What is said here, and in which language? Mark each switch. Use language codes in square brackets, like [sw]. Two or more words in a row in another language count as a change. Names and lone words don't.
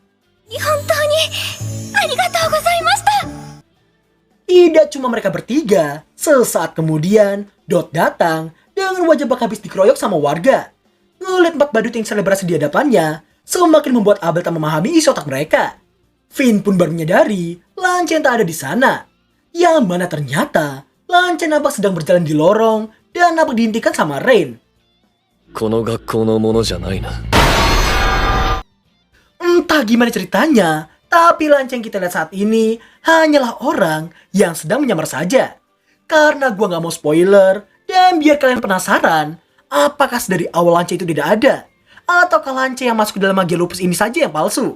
[id] Tidak cuma mereka bertiga, sesaat kemudian, Dot datang dengan wajah bak habis dikeroyok sama warga. Ngeliat 4 badut yang selebrasi di hadapannya, semakin membuat Abel tak memahami isi otak mereka. Finn pun baru menyadari Lancen tak ada di sana. Yang mana ternyata, Lancen nampak sedang berjalan di lorong dan nampak dihentikan sama Rain. [ja] この学校の者じゃないな. [id] Entah gimana ceritanya, tapi Lancen kita lihat saat ini hanyalah orang yang sedang menyamar saja. Karena gua gak mau spoiler, dan biar kalian penasaran, apakah dari awal Lancen itu tidak ada? Ataukah Lancen yang masuk ke dalam magia lupus ini saja yang palsu?